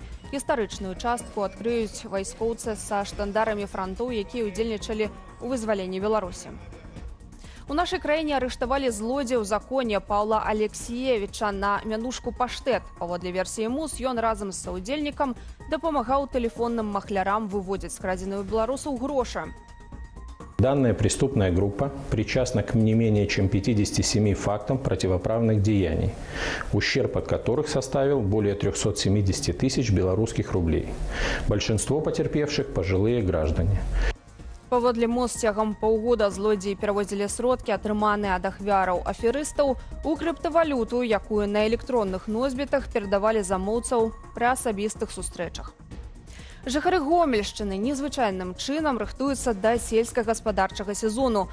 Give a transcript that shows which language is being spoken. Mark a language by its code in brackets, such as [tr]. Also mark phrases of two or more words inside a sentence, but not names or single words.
[be] Гістарычную частку адкрыюць вайскоўцы са штандарамі франтоў, якія ўдзельнічалі ў вызваленні Беларусі. У нашай краіне арыштавалі злодзея ў законе Паўла Алексіевіча на мянушку паштет. Паводле версіі МУС, ён разам з саўдзельнікам дапамагаў тэлефонным махлярам выводзіць скрадзеныя ў беларусаў грошы. [ru] Данная преступная группа причастна к не менее чем 57 фактам противоправных деяний, ущерб от которых составил более 370 тысяч белорусских рублей. Большинство потерпевших – пожилые граждане. [be] Паводле МОЗ, цягам паўгода злодзеі перавозілі сродкі, атрыманыя ад ахвяраў аферыстаў, у крыптавалюту, якую на электронных носьбітах перадавалі замоўцаў пры асабістых сустрэчах. Жыхары Гомельшчыны незвычайным чынам рыхтуюцца да сельскагаспадарчага сезону.